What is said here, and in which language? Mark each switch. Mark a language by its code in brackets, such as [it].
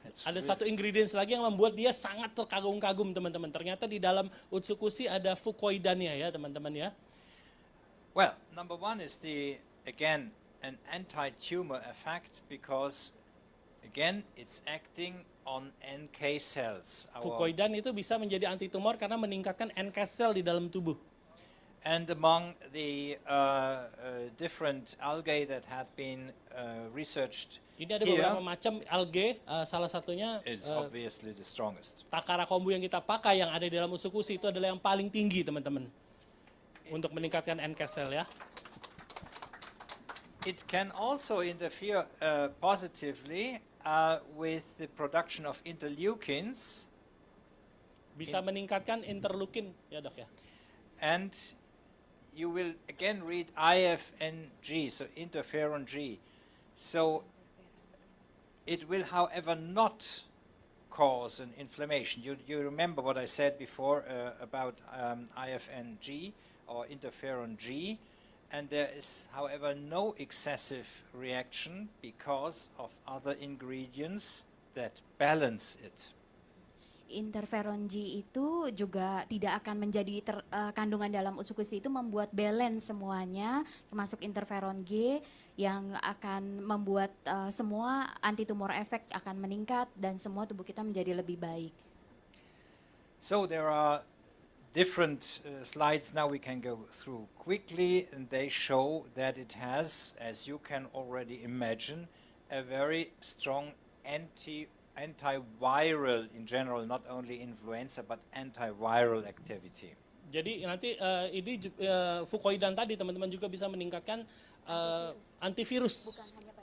[id] Ada satu ingredients lagi yang membuat dia sangat terkagum-kagum, teman-teman. Ternyata di dalam Utsukushhii ada fukoidannya ya, teman-teman ya. [en] Well, number one is again, an anti-tumor effect because, again, it's acting on NK cells. [id] Fukoidan itu bisa menjadi anti tumor karena meningkatkan NK cell di dalam tubuh. [en] And among the different algae that had been researched [id] Ini ada [en] here, [id] beberapa macam algae, salah satunya [en] it's obviously the strongest. [id] Takara kombu yang kita pakai yang ada di dalam Utsukushhii itu adalah yang paling tinggi, teman-teman, untuk meningkatkan NK cell ya. [en] It can also interfere positively with the production of interleukins. [id] Bisa meningkatkan interleukin ya, Dok ya. [en] And you will again read IFNG, so interferon G. So it will, however, not cause an inflammation. You remember what I said before about IFNG or interferon G, and there is, however, no excessive reaction because of other ingredients that balance it. [id] Interferon G itu juga tidak akan menjadi kandungan dalam Utsukushhii itu membuat balance semuanya, termasuk interferon G yang akan membuat semua anti-tumor efek akan meningkat dan semua tubuh kita menjadi lebih baik. [en] So there are different slides now we can go through quickly, and they show that it has, as you can already imagine, a very strong antiviral in general, not only influenza but antiviral activity. [id] Jadi nanti ini fukoidan tadi, teman-teman, juga bisa meningkatkan antivirus.